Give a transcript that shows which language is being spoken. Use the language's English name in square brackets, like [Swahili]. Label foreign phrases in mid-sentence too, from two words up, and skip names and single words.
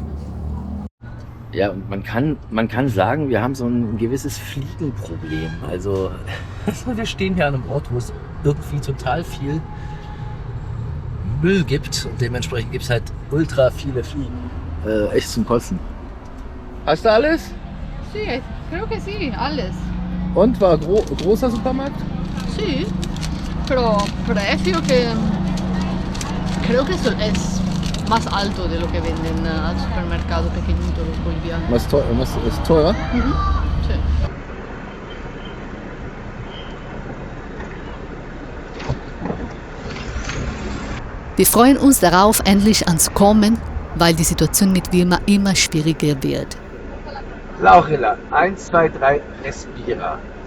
[German] Ja, und man kann sagen, wir haben so ein gewisses Fliegenproblem. Also wir stehen hier an einem Ort, wo es irgendwie total viel Müll gibt und dementsprechend gibt es halt ultra viele Fliegen. Echt zum Kotzen. Hast du alles? [Spanish] Sí, creo que sí, [German] alles. Und war großer Supermarkt? [Spanish] Sí, pero precio que creo que es más alto de lo que venden al supermercado pequeñito los bolivianos. [German] Was ist teurer? [Spanish] Mhm. Sí. [German] Wir freuen uns darauf, endlich anzukommen, weil die Situation mit Vilma immer schwieriger wird. [Spanish] Laurela, 1, 2, 3, Respira.